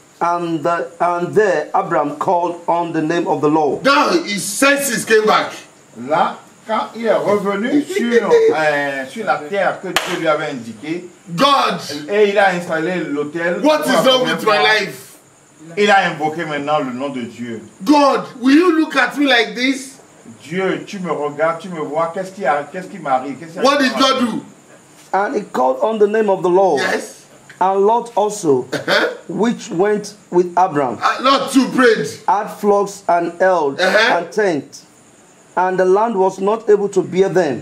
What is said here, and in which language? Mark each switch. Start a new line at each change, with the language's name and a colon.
English: And there Abram called on the name of the Lord. Now his senses came back.
French: Là, quand il est revenu sur la terre que Dieu lui avait indiquée,
English: God,
French: et il a installé l'autel.
English: What is wrong with my life?
French: Il a invoqué maintenant le nom de Dieu.
English: God, will you look at me like this?
French: Dieu, tu me regardes, tu me vois, qu'est-ce qui m'arrive?
English: What did God do? And he called on the name of the Lord. Yes. And Lot also, which went with Abram. Lot too prayed. Had flocks and herds and tents. And the land was not able to bear them.